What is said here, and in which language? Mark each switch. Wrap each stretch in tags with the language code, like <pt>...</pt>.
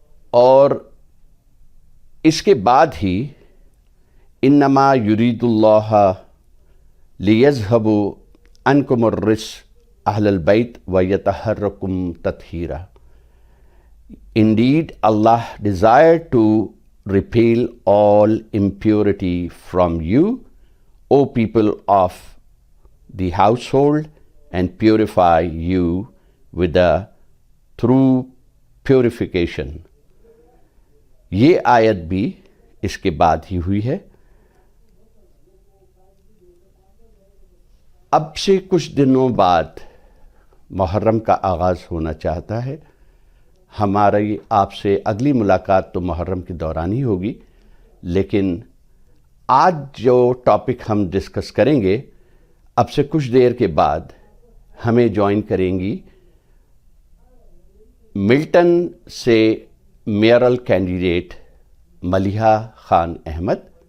<ur>اور اس کے بعد ہی</ur> <ar>انما یرید اللہ لیذھبوا عنکم الرجس اہل البیت ویطہرکم تطہیرا.</ar> <en>Indeed, Allah desired to repel all impurity from you, O people of the household, and purify you with the true purification.</en> <ur>یہ آیت بھی اس کے بعد ہی ہوئی ہے. اب سے کچھ دنوں بعد محرم کا آغاز ہونا چاہتا ہے. ہماری آپ سے اگلی ملاقات تو محرم کے دوران ہی ہوگی، لیکن آج جو ٹاپک ہم ڈسکس کریں گے، اب سے کچھ دیر کے بعد ہمیں جوائن کریں گی ملٹن سے میئرل کینڈیڈیٹ ملیحہ خان احمد.</ur>